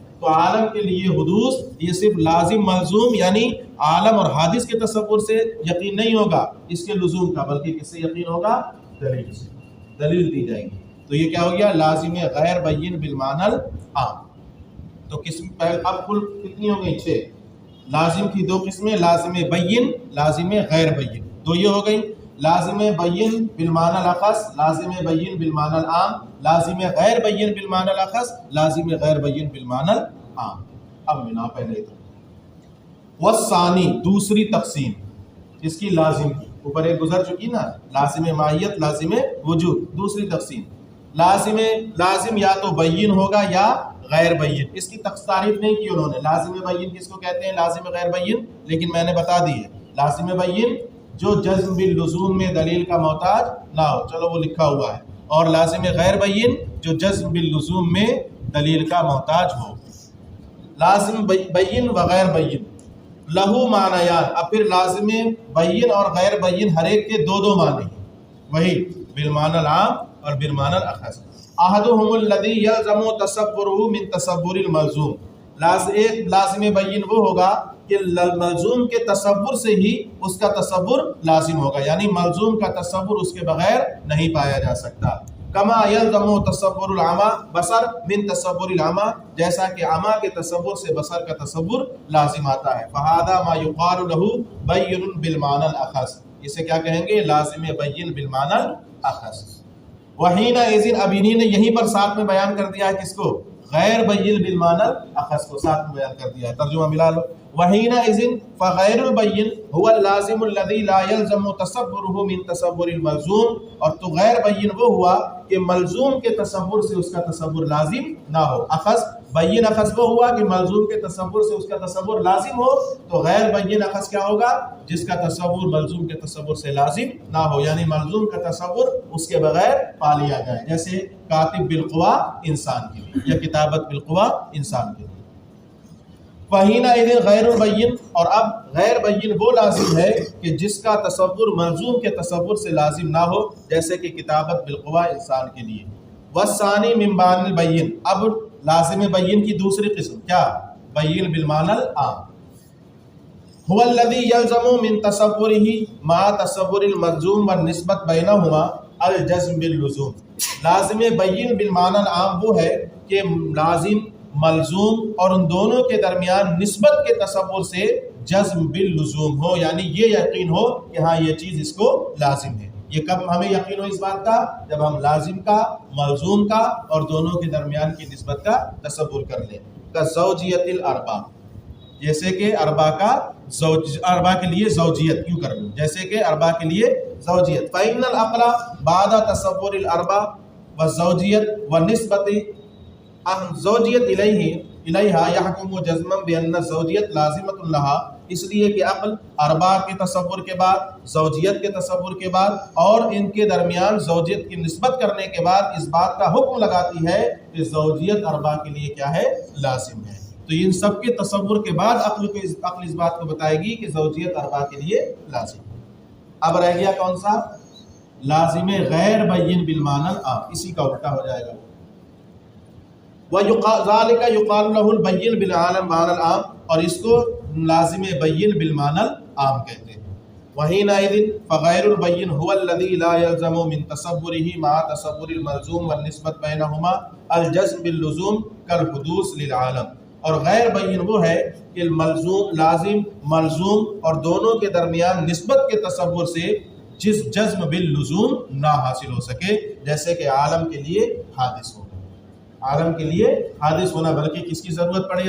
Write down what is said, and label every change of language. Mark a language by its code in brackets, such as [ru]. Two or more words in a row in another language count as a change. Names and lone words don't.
[ur] تو عالم کے لیے حدوث یہ صرف لازم ملزوم یعنی عالم اور حادث کے تصور سے یقین نہیں ہوگا اس کے لزوم کا، بلکہ کس سے یقین ہوگا؟ دلیل سے، دلیل دی جائے گی۔ تو یہ کیا ہو گیا؟ [ar] لازم غیر بین بالمعنی العام۔ [ur] تو قسم اب کل کتنی ہو گئی؟ 6۔ لازم کی 2 قسمیں، لازم بین، لازم غیر بین، 2 یہ ہو گئی۔ [ar] لازم بین بالمعنی الاخص، لازم بین بالمعنی العام، لازم غیر بین بالمعنی الاخص، لازم غیر بین بالمعنی العام۔ [ur] اب منا پہلے والثانی، دوسری تقسیم اس کی لازم کی، اوپر ایک گزر چکی نا، لازم ماہیت، لازم وجود۔ دوسری تقسیم لازم یا تو بین ہوگا یا غیر بین۔ اس کی تعریف نہیں کی انہوں نے، لازم بین کس کو کہتے ہیں، لازم غیر بین، لیکن میں نے بتا دی ہے۔ لازم بین جو جزم باللزوم میں دلیل کا محتاج نہ ہو، چلو وہ لکھا ہوا ہے، اور لازم غیر بین جو جزم باللزوم میں دلیل کا محتاج ہو۔ [ar] لازم بین و غیر بین لہو معنیان، [ur] اب پھر لازم بین اور غیر بین ہر ایک کے 2 معنی ہیں، وہی بالمعنی العام اور بالمعنی الاخص۔ [ar] احدهم الذی یلزم تصوره من تصور الملزوم، [ur] ایک لازم بین وہ ہوگا کہ ملزوم کے تصور سے ہی اس کا تصور لازم ہوگا، یعنی ملزوم کا تصور اس کے بغیر نہیں پایا جا سکتا۔ [ar] کما یلزم تصور العمی بصر من تصور العمی، [ur] جیسا کہ عمی کے تصور سے بصر کا تصور لازم آتا ہے۔ [ar] فہذا ما یقال له بین بالمعنی الاخص، [ur] اسے کیا کہیں گے؟ [ar] لازم بین بالمعنی الاخص۔ وحینئذ، [ur] اب انہی نے یہیں پر ساتھ میں بیان کر دیا ہے کس کو؟ غیر بین بالمعنی الاخص کو ساتھ میں بیان کر دیا ہے۔ ترجمہ ملا لو، [ar] وحینئذ فغیر البین هو اللازم الذی لا یلزم تصوره من تصور الملزوم، [ur] اور تو غیر بین وہ ہوا کہ ملزوم کے تصور سے اس کا تصور لازم نہ ہو۔ اخص بین اخص وہ ہوا کہ ملزوم کے تصور سے اس کا تصور لازم ہو، تو غیر بین اخص کیا ہوگا؟ جس کا تصور ملزوم کے تصور سے لازم نہ ہو، یعنی ملزوم کا تصور اس کے بغیر پا لیا جائے، جیسے کاتب بالقوا انسان کے لیے، یا کتابت بالقوا انسان کے لیے۔ [ar] وحینئذ غیر البین، [ur] اور اب غیر بین وہ لازم ہے کہ جس کا تصور ملزوم کے تصور سے لازم نہ ہو، جیسے کہ کتابت بالقوا انسان کے لیے۔ [ar] والثانی من بان البین، [ur] اب لازم بین کی دوسری قسم کیا؟ [ar] بین بالمعنی العام۔ هو الذی یلزم من تصورہ مع تصور الملزوم والنسبت بینہما الجزم باللزوم۔ [ur] لازم بین بالمعنی العام وہ ہے کہ لازم ملزوم اور ان دونوں کے درمیان نسبت کے تصور سے جزم باللزوم ہو، یعنی یہ یقین ہو کہ ہاں یہ چیز اس کو لازم ہے۔ یہ کب ہمیں یقین ہو اس بات کا؟ جب ہم لازم کا، ملزوم کا اور دونوں کے درمیان کی نسبت کا تصور کر لیں۔ [ar] کزوجیت الاربع، [ur] جیسے کہ اربع کا اربع کے لیے زوجیت کیوں کر لوں، جیسے کہ اربع کے لیے زوجیت۔ [ar] فإن العقل بعد تصور الاربع والزوجیت والنسبت زوجیت الیہا یحکم جزما بان الزوجیت لازمۃ لها، [ur] اس لیے کہ عقل اربع کے تصور کے بعد، زوجیت کے تصور کے بعد اور ان کے درمیان زوجیت کی نسبت کرنے کے بعد اس بات کا حکم لگاتی ہے کہ زوجیت اربع کے لیے کیا ہے؟ لازم ہے۔ تو ان سب کے تصور کے بعد عقل اس بات کو بتائے گی کہ زوجیت اربع کے لیے لازم ہے۔ اب رہ گیا کون سا؟ لازم غیر بین بالمعنی العام، اسی کا الٹا ہو جائے گا۔ [ar] وَذَلِكَ يُقَالُ لَهُ الْبَيِّنُ بِالْمَعنى الْعَامِ، [ur] اور اس کو لازم بین بالمعنی العام کہتے ہیں۔ [ar] وحینئذ فغیر البین هو الذی لا یلزم من تصورہ مع تصور الملزوم والنسبت بینہما الجزم باللزوم کالحدوث للعالم، [ur] اور غیر بین وہ ہے کہ لازم ملزوم اور دونوں کے درمیان نسبت کے تصور سے جس جزم باللزوم نہ حاصل ہو سکے، جیسے کہ عالم کے لیے حادث ہونا، عالم کے لیے حادث ہونا، بلکہ کس کی ضرورت پڑے؟